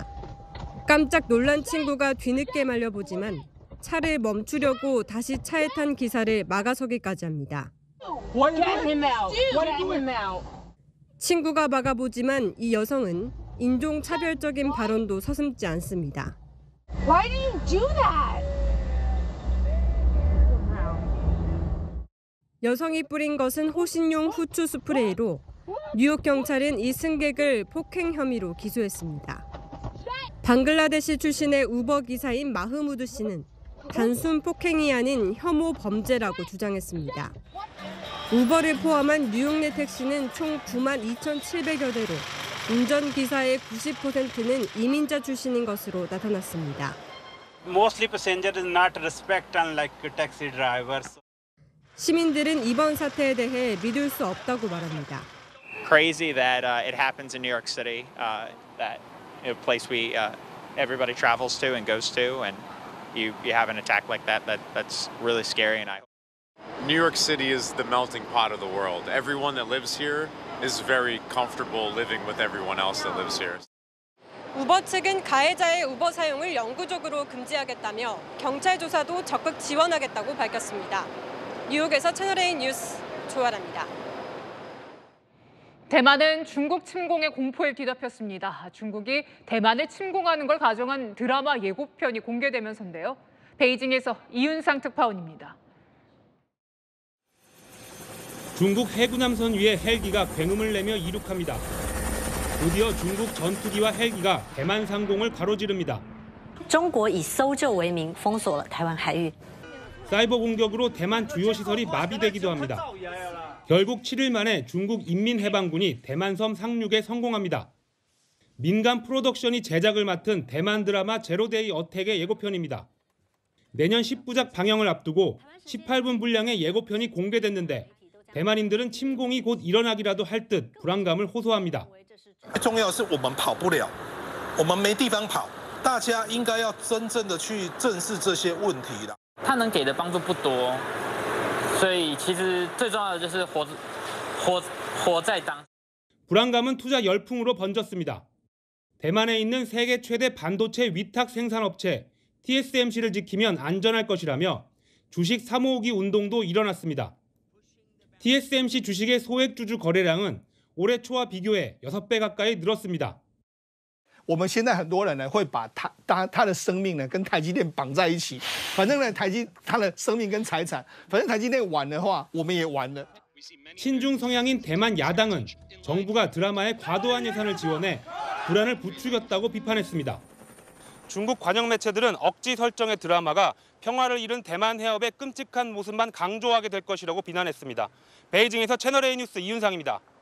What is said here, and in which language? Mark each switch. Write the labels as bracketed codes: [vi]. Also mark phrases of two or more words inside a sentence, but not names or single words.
[ko] 깜짝 놀란 친구가 뒤늦게 말려보지만 차를 멈추려고 다시 차에 탄 기사를 막아서기까지 합니다. 친구가 막아보지만 이 여성은 인종차별적인 발언도 서슴지 않습니다. [en] Why did you do that? [ko] 여성이 뿌린 것은 호신용 후추 스프레이로 뉴욕 경찰은 이 승객을 폭행 혐의로 기소했습니다. 방글라데시 출신의 우버 기사인 마흐무드 씨는 단순 폭행이 아닌 혐오 범죄라고 주장했습니다. 우버를 포함한 뉴욕 내 택시는 총 92,700여 대로 운전기사의 90%는 이민자 출신인 것으로 나타났습니다. [en] Mostly passengers not respect unlike taxi drivers. [ko] 시민들은 이번 사태에 대해 믿을 수 없다고 말합니다. [en] Crazy that it happens in New York City, that a place everybody travels to and goes to, and you have an attack like that's really scary. And New York City is the melting pot of the world. Everyone that lives here is very comfortable living with everyone else that lives here. [ko] 우버 측은 가해자의 우버 사용을 영구적으로 금지하겠다며 경찰 조사도 적극 지원하겠다고 밝혔습니다. 뉴욕에서 채널A 뉴스 조아라입니다. 대만은 중국 침공의 공포에 뒤덮였습니다. 중국이 대만을 침공하는 걸 가정한 드라마 예고편이 공개되면서인데요. 베이징에서 이윤상 특파원입니다. 중국 해군함선 위에 헬기가 굉음을 내며 이륙합니다. 드디어 중국 전투기와 헬기가 대만 상공을 가로지릅니다. [zh] 中国以搜救为名封锁了台湾海域。 [ko] 사이버 공격으로 대만 주요 시설이 마비되기도 합니다. 결국 7일 만에 중국 인민해방군이 대만섬 상륙에 성공합니다. 민간 프로덕션이 제작을 맡은 대만 드라마 제로데이 어택의 예고편입니다. 내년 10부작 방영을 앞두고 18분 분량의 예고편이 공개됐는데 대만인들은 침공이 곧 일어나기라도 할 듯 불안감을 호소합니다. [zh] 重要是我们跑不了，我们没地方跑，大家应该要真正的去正视这些问题了。他能给的帮助不多， [ko] 불안감은 투자 열풍으로 번졌습니다. 대만에 있는 세계 최대 반도체 위탁 생산업체 TSMC를 지키면 안전할 것이라며 주식 사모으기 운동도 일어났습니다. TSMC 주식의 소액주주 거래량은 올해 초와 비교해 6배 가까이 늘었습니다. [zh] 我们现在很多人呢会把他的生命呢跟台积电绑在一起，反正呢他的生命跟财产，反正台积电完的话，我们也完了。 [ko] 친중 성향인 대만 야당은 정부가 드라마에 과도한 예산을 지원해 불안을 부추겼다고 비판했습니다. 중국 관영 매체들은 억지 설정의 드라마가 평화를 잃은 대만 해협의 끔찍한 모습만 강조하게 될 것이라고 비난했습니다. 베이징에서 채널A 뉴스 이윤상입니다.